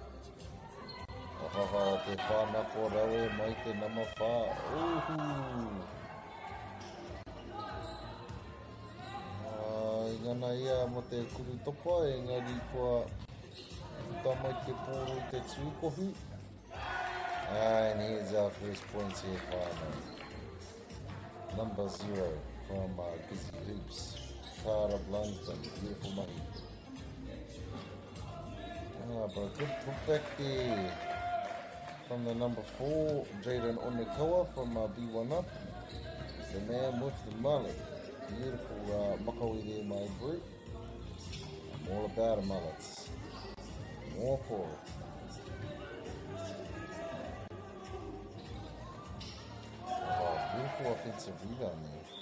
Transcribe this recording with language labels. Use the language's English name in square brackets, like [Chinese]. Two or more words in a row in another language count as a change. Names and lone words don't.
[Māori] Te whāna ko rawe mai te nama whā. Ngana ia mo te kuru topa, engari kua puta mai te pōro I te tūkohu. [English] And here's our first points here, whānau. Number 0 from Kizzy Hoops, Cara Blunsdon, beautiful money. But a good putback there from the number 4, Jaden Onekawa from B1 up. The man with the mullet. Beautiful makawi there, my bro. I'm all about the mullets. More for it. Oh, beautiful offensive rebound there.